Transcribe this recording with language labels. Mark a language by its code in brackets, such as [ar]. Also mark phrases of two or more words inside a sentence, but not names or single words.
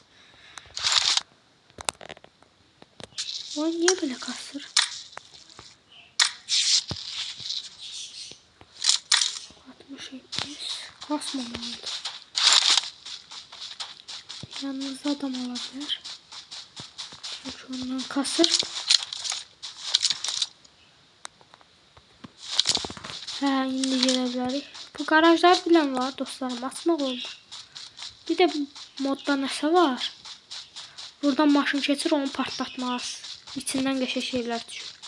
[tr] O niye böyle kasır? Kasmamalı. Yanınızda adam olabilir. Çünkü ondan kasır. [az] Hə, indi gelə bilərik. Bu garajlar bilən var dostlarım, açmaq olur. Bir də modda nəsə var. Buradan maşın keçir, onu partlatmaz. İçindən qəşəng şeylər düşür.